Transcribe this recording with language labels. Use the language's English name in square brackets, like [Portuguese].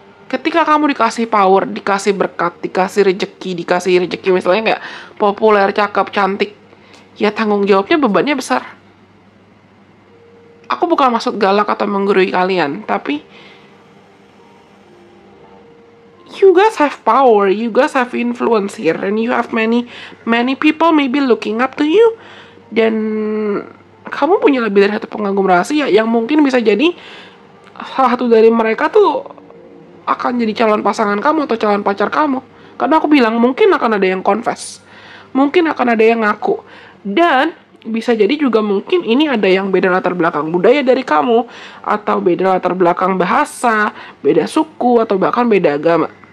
[Indonesian] Ketika kamu dikasih power, dikasih berkat, dikasih rezeki misalnya kayak populer, cakep, cantik, ya tanggung jawabnya, bebannya besar. Aku bukan maksud galak atau menggurui kalian, tapi [English] you guys have power, you guys have influence here, and you have many people maybe looking up to you. [Indonesian] Dan kamu punya lebih dari satu pengagum rahasia yang mungkin bisa jadi salah satu dari mereka tuh akan jadi calon pasangan kamu atau calon pacar kamu. Karena aku bilang mungkin akan ada yang confess, mungkin akan ada yang ngaku, dan bisa jadi juga mungkin ini ada yang beda latar belakang budaya dari kamu, atau beda latar belakang bahasa, beda suku, atau bahkan beda agama.